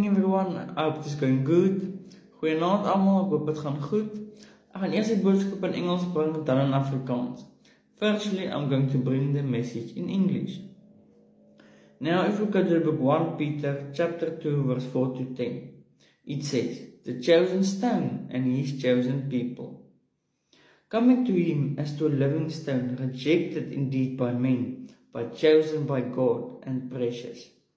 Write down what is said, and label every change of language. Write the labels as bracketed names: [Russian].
[English] Everyone, I hope it's going good. [Afrikaans] Goeienaand allemaal, ek hoop het gaan goed. Ek gaan eers die boodskap in Engels bring, dan in Afrikaans. [English] Firstly, I'm going to bring the message in English. Now, if we go to the book 1 Peter, chapter 2, verse 4 to 10, it says, the chosen stone and his chosen people. Coming to him as to a living stone, rejected indeed by men, but chosen by God and precious.